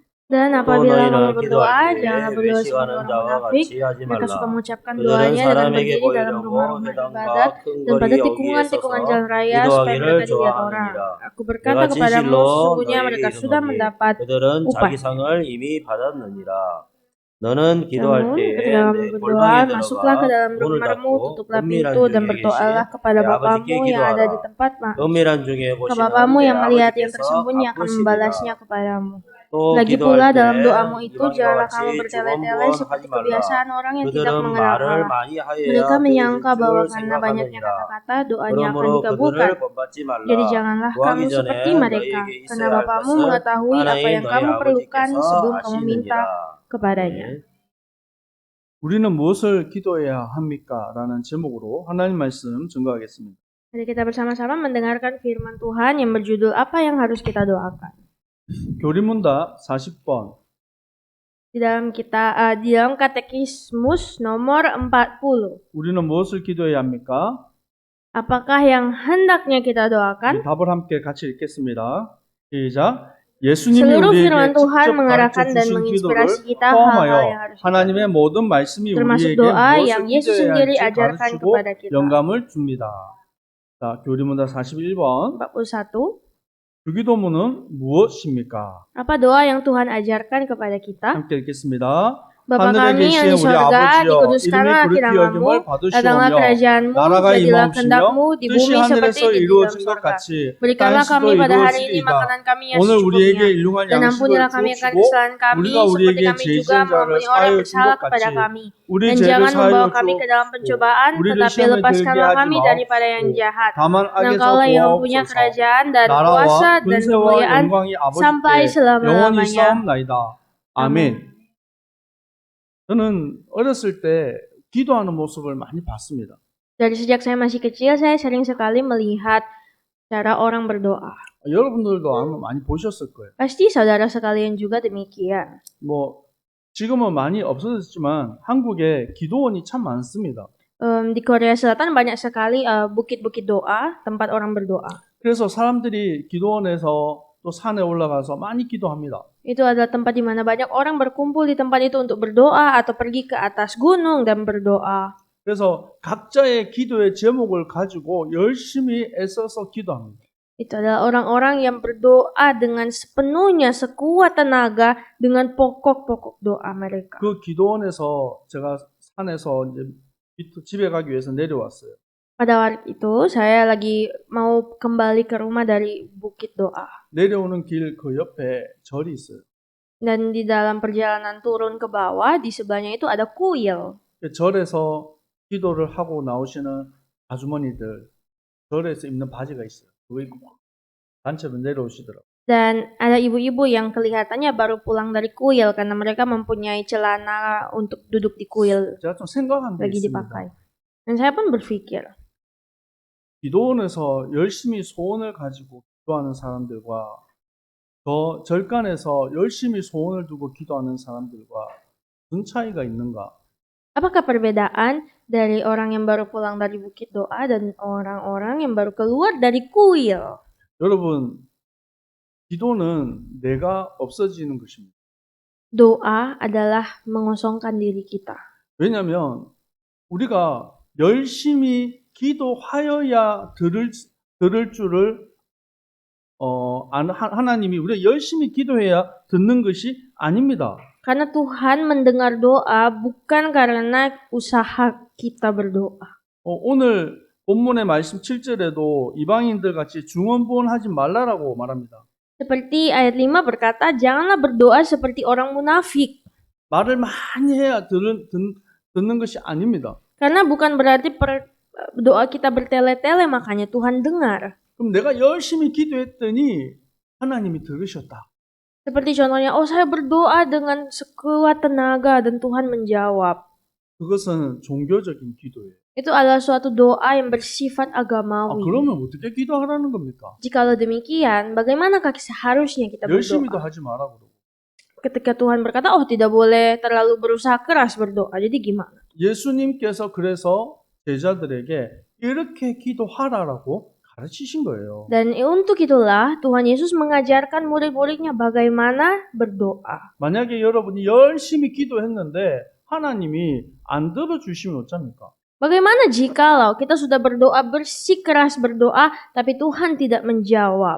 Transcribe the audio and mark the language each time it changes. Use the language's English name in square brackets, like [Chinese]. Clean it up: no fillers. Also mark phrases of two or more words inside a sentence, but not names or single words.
[Indonesian] Dan [Korean] 또 [Indonesian] apabila kamu [Korean] 너희는 [Indonesian] berdoa, [Korean] 기도할 때 [Indonesian] janganlah berdoa seperti [Korean] 외식하는 [Indonesian] orang [Korean] 자와 [Indonesian] munafik. [Korean] 같이 하지 [Indonesian] Mereka suka [Korean] 말라. [Indonesian] mengucapkan [Korean] 그들은 [Indonesian] doanya dengan [Korean] 사람에게 [Indonesian] berdiri dalam [Korean] 보이려고 [Indonesian] rumah-rumah [Korean] 회당과 [Indonesian] ibadat [Korean] 큰 [Indonesian] dan pada [Korean] 거리 여기에 [Indonesian] tikungan-tikungan [Korean] 서서 [Indonesian] jalan raya supaya [Korean] 기도하기를 [Indonesian] mereka dilihat orang. [Korean] 좋아하느니라. [Indonesian] Aku berkata [Korean] 내가 [Indonesian] kepadamu, [Korean] 진실로 [Indonesian] sesungguhnya [Korean] 너희에게 [Indonesian] mereka sudah [Korean] 이르노니 [Indonesian] mendapat [Korean] 그들은 자기 [Indonesian] upah. [Korean] 상을 이미 받았느니라. 너는 기도할 [Indonesian] Namun, [Korean] 때에 [Indonesian] ketika kamu [Korean] 내 [Indonesian] berdoa, [Korean] 골방에 [Indonesian] masuklah ke [Korean] 들어가 [Indonesian] dalam [Korean] 문을 [Indonesian] rumahmu, [Korean] 닫고 [Indonesian] tutuplah [Korean] 은밀한 [Indonesian] pintu, dan [Korean] 중에 [Indonesian] berdoalah [Korean] 계신 [Indonesian] kepada [Korean] 내 아버지께 [Indonesian] Bapamu yang ada di [Korean] 기도하라. [Indonesian] tempat [Korean] 은밀한 중에 [Indonesian] ke [Korean] 보시는 [Indonesian] Bapamu [Korean] 내 [Indonesian] yang melihat yang [Korean] 아버지께서 [Indonesian] tersembunyi akan membalasnya [Korean] 갚으시리라. [Indonesian] kepadamu. [Korean] 또 [Indonesian] Lagi [Korean] 기도할 [Indonesian] pula [Korean] 때 [Indonesian] dalam doamu itu [Korean] 이방인과 [Indonesian] janganlah kamu [Korean] 같이 [Indonesian] bertele-tele [Korean] 주원부원하지 [Indonesian] seperti [Korean] 말라. [Indonesian] kebiasaan orang yang tidak [Korean] 그들은 [Indonesian] mengenal [Korean] 말을 [Indonesian] Allah. [Korean] 많이 [Indonesian] Mereka [Korean] 하여야 [Indonesian] menyangka [Korean] 들어줄 [Indonesian] bahwa [Korean] 줄 [Indonesian] karena banyaknya [Korean] 생각하느니라. [Indonesian] kata-kata doanya akan [Korean] 그러므로 [Indonesian] dikabulkan. [Korean] 그들을 본받지 [Indonesian] Jadi [Korean] 말라. [Indonesian] janganlah [Korean] 구하기 [Indonesian] kamu seperti [Korean] 전에 [Indonesian] mereka, [Korean] 너희에게 [Indonesian] karena [Korean] 있어야 할 [Indonesian] Bapamu [Korean] 것을 [Indonesian] mengetahui apa [Korean] 하나님 [Indonesian] yang [Korean] 너희 [Indonesian] kamu perlukan [Korean] 아버지께서 [Indonesian] sebelum kamu minta [Korean] 아시느니라. [Indonesian] kepadanya. [Korean] 우리는 무엇을 기도해야 합니까? 라는 제목으로 하나님 말씀 증거하겠습니다. [Indonesian] Mari kita bersama-sama mendengarkan firman Tuhan yang berjudul apa yang harus kita doakan. [Korean] 교리문답 40번. [Indonesian] Di dalam katekismus nomor 40. [Korean] 우리는 무엇을 기도해야 합니까? [Indonesian] Apakah yang hendaknya kita [Korean] 이 [Indonesian] doakan? [Korean] 답을 함께 같이 읽겠습니다. 시작. 예수님이 [Indonesian] Seluruh [Korean] 우리에게 [Indonesian] firman Tuhan [Korean] 직접 [Indonesian] mengarahkan [Korean] 가르쳐 [Indonesian] dan [Korean] 주신 [Indonesian] menginspirasi [Korean] 기도를 [Indonesian] kita hal-hal yang [Korean] 포함하여 [Indonesian] harus kita [Korean] 하나님의 모든 말씀이 [Indonesian] termasuk [Korean] 우리에게 [Indonesian] doa [Korean] 무엇을 [Indonesian] yang Yesus [Korean] 기도해야 [Indonesian] sendiri [Korean] 할지 [Indonesian] ajarkan [Korean] 가르치고 [Indonesian] kepada kita. [Korean] 영감을 줍니다. 자, 교리문답 41번. 41. 주기도문은 무엇입니까? [Indonesian] Apa doa yang Tuhan ajarkan kepada kita? [Korean] 함께 읽겠습니다. [Indonesian] Bapa kami yang di surga, dikuduskanlah kiramamu, datanglah kerajaanmu, jadilah kehendakmu di bumi seperti di dalam surga. Berikanlah kami pada hari ini makanan kami yang secukupnya, dan ampunilah kami akan kesalahan kami, seperti kami juga mengampuni orang yang bersalah kepada kami. Dan jangan membawa kami ke dalam pencobaan, tetapi lepaskanlah kami daripada yang jahat. Dan Engkaulah yang punya kerajaan dan kuasa dan kemuliaan sampai selama-lamanya. [Korean] 아멘. 저는 어렸을 때 기도하는 모습을 많이 봤습니다. [Indonesian] Dari sejak saya masih kecil, saya sering sekali melihat cara orang berdoa. [Korean] 여러분들도 아마 많이 보셨을 거예요. [Indonesian] Pasti saudara sekalian juga demikian. [Korean] 뭐 지금은 많이 없어졌지만 한국에 기도원이 참 많습니다. [Indonesian] Di Korea Selatan banyak sekali bukit-bukit doa, tempat orang berdoa. [Korean] 그래서 사람들이 기도원에서 또 산에 올라가서 많이 기도합니다. [Indonesian] Itu adalah tempat di mana banyak orang berkumpul di tempat itu untuk berdoa atau pergi ke atas gunung dan berdoa. [Korean] 그래서 각자의 기도의 제목을 가지고 열심히 애써서 기도합니다. [Indonesian] Itu adalah orang-orang yang berdoa dengan sepenuhnya, sekuat tenaga dengan pokok-pokok doa mereka. [Korean] 그 기도원에서 제가 산에서 이제 집에 가기 위해서 내려왔어요. [Indonesian] Pada waktu itu saya lagi mau kembali ke rumah dari bukit doa. [Korean] 내려오는 길 그 옆에 절이 있어요. [Indonesian] Dan di dalam perjalanan turun ke bawah, di sebelahnya itu ada kuil. [Korean] 절에서 기도를 하고 나오시는 아주머니들, 절에서 입는 바지가 있어요. 그거 입고 단체로 내려오시더라고요. [Indonesian] Dan ada ibu-ibu yang kelihatannya baru pulang dari kuil karena mereka mempunyai celana untuk duduk di kuil [Korean] 제가 좀 생각한 게 [Indonesian] lagi [Korean] 있습니다. [Indonesian] dipakai. Dan saya pun berpikir, [Korean] 기도원에서 열심히 소원을 가지고 기도하는 사람들과 더 절간에서 열심히 소원을 두고 기도하는 사람들과 무슨 차이가 있는가? [Indonesian] apakah perbedaan dari orang yang baru pulang dari bukit doa dan orang-orang yang baru keluar dari kuil? [Korean] 여러분, 기도는 내가 없어지는 것입니다. [Indonesian] Doa adalah mengosongkan diri kita. [Korean] 왜냐하면 우리가 열심히 기도하여야 들을 줄을 하나님이 우리가 열심히 기도해야 듣는 것이 아닙니다. [Indonesian] Karena Tuhan mendengar doa bukan karena usaha kita berdoa. [Korean] 오늘 본문의 말씀 7절에도 이방인들 같이 중언부언하지 말라라고 말합니다. [Indonesian] Seperti ayat 5 berkata, janganlah berdoa seperti orang munafik. [Korean] 말을 많이 해야 듣는 것이 아닙니다. [Indonesian] Karena bukan berarti doa kita bertele-tele makanya Tuhan dengar. [Korean] 그럼 내가 열심히 기도했더니 하나님이 들으셨다. [Indonesian] Seperti contohnya, saya berdoa dengan sekuat tenaga dan Tuhan menjawab. [Korean] 그것은 종교적인 기도예요. [Indonesian] Itu adalah suatu doa yang bersifat agamawi. [Korean] 그러면 어떻게 기도하라는 겁니까? [Indonesian] Jikalau demikian, bagaimanakah seharusnya kita [Korean] 열심히도 [Indonesian] berdoa? [Korean] 하지 마라 그러고. [Indonesian] Ketika Tuhan berkata, tidak boleh terlalu berusaha keras berdoa. Jadi gimana? [Korean] 예수님께서 그래서 제자들에게 이렇게 기도하라라고 가르치신 거예요. [Indonesian] Dan untuk itulah Tuhan Yesus mengajarkan murid-muridnya bagaimana berdoa. [Korean] 만약에 여러분이 열심히 기도했는데 하나님이 안 들어주시면 어쩝니까? [Indonesian] Bagaimana jikalau kita sudah berdoa, bersikeras berdoa, tapi Tuhan tidak menjawab?